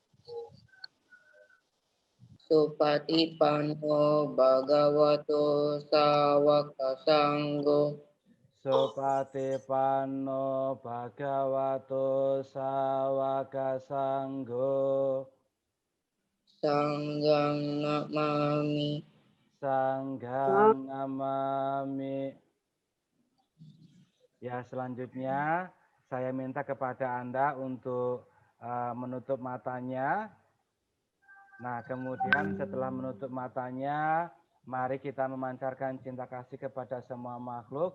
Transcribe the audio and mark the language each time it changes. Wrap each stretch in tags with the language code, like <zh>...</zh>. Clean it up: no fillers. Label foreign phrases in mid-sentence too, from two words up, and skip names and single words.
<pi>supatipanno bhagavato sawaka sanggo Supatipanno Bhagavato Sawaka Sanggo. sanghang namami Sanghang Namami.</pi> <id>Ya, selanjutnya saya minta kepada Anda untuk menutup matanya. Nah, kemudian setelah menutup matanya, mari kita memancarkan cinta kasih kepada semua makhluk.</id>